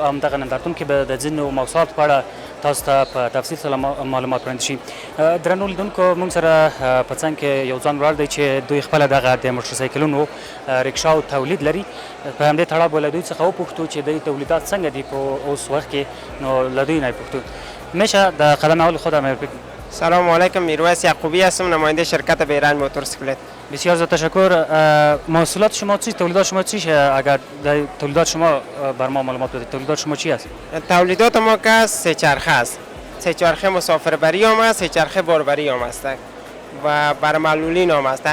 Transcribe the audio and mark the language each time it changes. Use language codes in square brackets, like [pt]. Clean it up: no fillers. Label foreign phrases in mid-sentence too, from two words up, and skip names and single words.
[ps] همدغه نندارتون کې به د ځینو موضوعاتو په اړه تاسو ته په تفصیل سره معلومات وړاندې شي. درنو لیدونکو موږ سره په څنګ کې یو ځوان ولاړ دی چې دوی خپله دغه د موټرسایکلونو رکشاو تولید لري. په همدې تړاو به له دوی څخه وپوښتو چې دوی تولیدات څنګه دي په اوس وخت کې. نو له دوی نه یې پوښتو. [fa] میشه د قدم اول خودم بگید. سلام علیکم، میرویس یعقوبی هستم، نماینده شرکت بیرنج موتورسیکلت. بسیار زیاد تشکر. محصولات شما چی؟ تولیدات شما چی؟ اگر تولیدات شما بر ما معلومات بدید. تولیدات شما چی است؟ تولیدات ما که سه چرخه است. سه چرخه مسافربری هم است، سه چرخه باربری هم است و برمعلولین هم است.